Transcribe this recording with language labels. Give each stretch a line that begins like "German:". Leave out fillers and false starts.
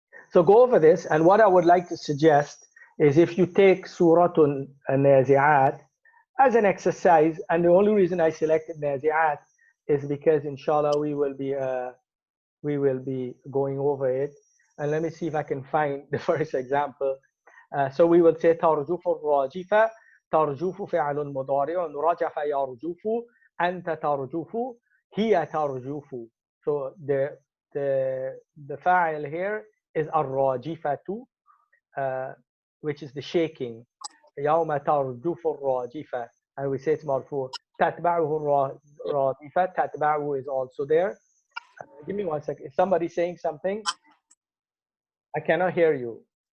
English: So go over this, and what I would like to suggest is if you take Suratun Nazi'at as an exercise, and the only reason I selected Nazi'at is because inshallah we will be going over it. And let me see if I can find the first example. So we will say
Arabic: ترجف الراجفة. ترجف فعل مضارع رجف يرجف أنت ترجف هي ترجف.
English: So the فاعل here is الراجفة, which is the shaking.
Arabic: يوم ترجف الراجفة,
English: and we say it's مرفوع.
Arabic: تتبعه الرادفة.
English: تتبعه is also there. Give me 1 second. Is somebody saying something? I cannot hear you.